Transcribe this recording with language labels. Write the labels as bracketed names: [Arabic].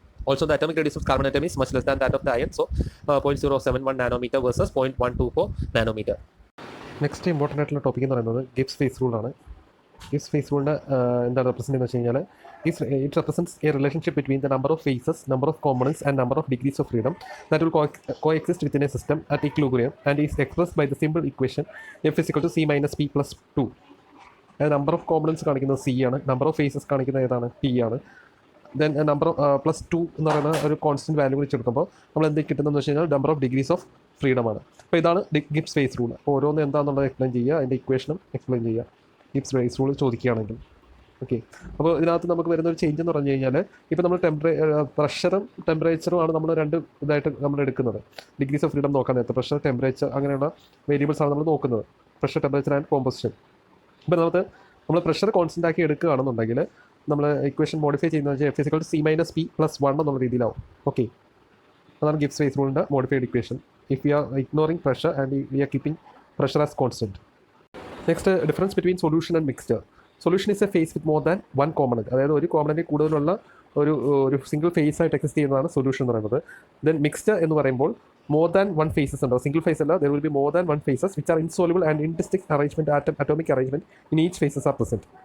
[English] Also, the atomic radius of carbon atom is much less than that of the iron, so 0.071 nanometer versus 0.124 nanometer. Next important [Malayalam] ആയിട്ടുള്ള topic എന്ന് പറയുന്നത് Gibbs face റൂളാണ്. Gibbs face റൂളിൻ്റെ എന്താണ് represent എന്ന് വെച്ച് കഴിഞ്ഞാൽ [English] it represents a relationship between the number of phases, number of components and number of degrees of freedom that will coexist within a system at equilibrium and is expressed by the simple equation F is equal to C minus P plus 2. [Malayalam] Number of components കാണിക്കുന്നത് C ആണ്, number of faces കാണിക്കുന്നത് ഏതാണ് P ആണ്. Then number +2 എന്ന് പറയുന്ന ഒരു constant value വിളിച്ചെടുക്കുമ്പോൾ നമ്മൾ എന്ത് കിട്ടുന്നതെന്ന് വെച്ച് കഴിഞ്ഞാൽ number of degrees of freedom ആണ്. അപ്പോൾ ഇതാണ് ഗിബ്സ് ഫേസ് റൂൾ. അപ്പോൾ ഓരോന്ന് എന്താണെന്നുള്ളത് എക്സ്പ്ലെയിൻ ചെയ്യുക, അതിൻ്റെ ഇക്വേഷനും എക്സ്പ്ലെയിൻ ചെയ്യുക ഗിബ്സ് ഫേസ് റൂൾ ചോദിക്കുകയാണെങ്കിൽ. ഓക്കെ, അപ്പോൾ ഇതിനകത്ത് നമുക്ക് വരുന്ന ഒരു ചേഞ്ച് എന്ന് പറഞ്ഞു കഴിഞ്ഞാൽ ഇപ്പോൾ നമ്മൾ പ്രഷറും ടെമ്പറേച്ചറും ആണ് നമ്മൾ രണ്ട് ഇതായിട്ട് നമ്മൾ എടുക്കുന്നത്. ഡിഗ്രീസ് ഓഫ് ഫ്രീഡം നോക്കാൻ നേരത്തെ പ്രഷർ, ടെമ്പറേച്ചർ അങ്ങനെയുള്ള വേരിയബിൾസ് ആണ് നമ്മൾ നോക്കുന്നത്. Pressure, temperature and composition. ഇപ്പോൾ നമ്മൾ പ്രഷർ കോൺസ്റ്റൻ്റ് ആക്കി എടുക്കുകയാണെന്നുണ്ടെങ്കിൽ നമ്മൾ ഇക്വേഷൻ മോഡിഫൈ ചെയ്യുന്നത് വെച്ചാൽ F = C-P+1 എന്നുള്ള രീതിയിലാവും. ഓക്കെ, അതാണ് Gibbs face റൂളിൻ്റെ modified equation. [English] If you are ignoring pressure and we are keeping pressure as constant. Next, difference between solution and mixture. Solution is a phase with more than one component, [Malayalam] അതായത് ഒരു കോമ്പണൻറ്റിൽ കൂടുതലുള്ള ഒരു single phase ആയിട്ട് exist ചെയ്യുന്നതാണ് solution എന്ന് പറയുന്നത്. Then mixture എന്ന് പറയുമ്പോൾ [English] more than one phases [Malayalam] ഉണ്ടാവും. സിംഗിൾ ഫേസ് അല്ല, [English] there will be more than one phases which are insoluble and in distinct arrangement, atomic arrangement in each phases are present.